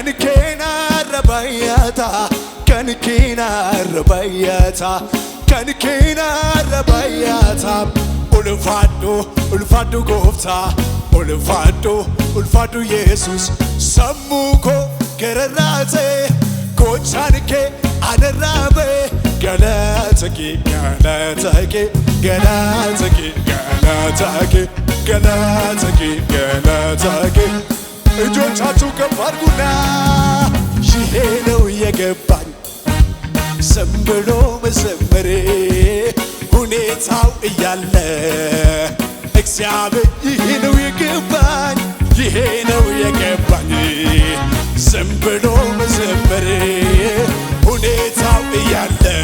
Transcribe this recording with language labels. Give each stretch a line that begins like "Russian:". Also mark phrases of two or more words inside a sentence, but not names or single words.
Oromo: kena rabayata kan kena rabayata kan kena rabayata ulfaadhu gooftaa ulfaadhu Yesuus sammuu koo gararraatee gochaan kee anarraa ba'e galata kee galata kee galata kee galata kee galata kee galata kee
Amharic: እጆቻችሁ ከፍ አድርጉና ይሄ ነው የገባኝ ዝም ብሎ መዘመሬ ሁኔታው እያለ እግዚአብሔር ይሄ ነው የገባኝ ይሄ ነው የገባኝ ዝም ብሎ መዘመሬ ሁኔታው እያለ